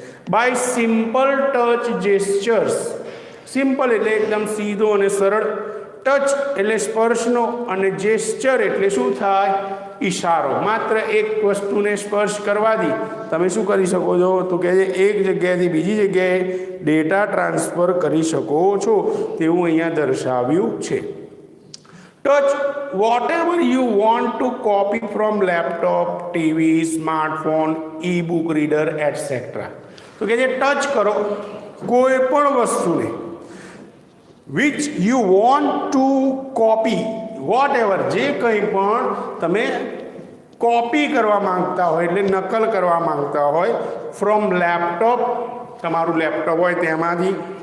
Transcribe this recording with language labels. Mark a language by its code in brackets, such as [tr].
[en] By simple touch gestures. [gu] Simple એટલે એકદમ સીધો અને સરળ, ટચ એટલે સ્પર્શનો, અને જેસ્ચર એટલે શું થાય? ઇશારો, માત્ર એક વસ્તુને સ્પર્શ કરવાથી તમે શું કરી શકો છો? તો કહે છે એક જગ્યાએથી બીજી જગ્યાએ ડેટા ટ્રાન્સફર કરી શકો છો, તેવું અહીંયા દર્શાવ્યું છે. Touch [en] whatever you want to copy from laptop, TV, smartphone, e-book reader, etc. [gu] તો કહે છે ટચ કરો કોઈ પણ વસ્તુને, [en] which you want to copy, whatever [gu] જે કંઈ પણ તમે કોપી કરવા માંગતા હોય એટલે નકલ કરવા માંગતા હોય, [en] from laptop, [gu] તમારું લેપટોપ હોય તેમાંથી,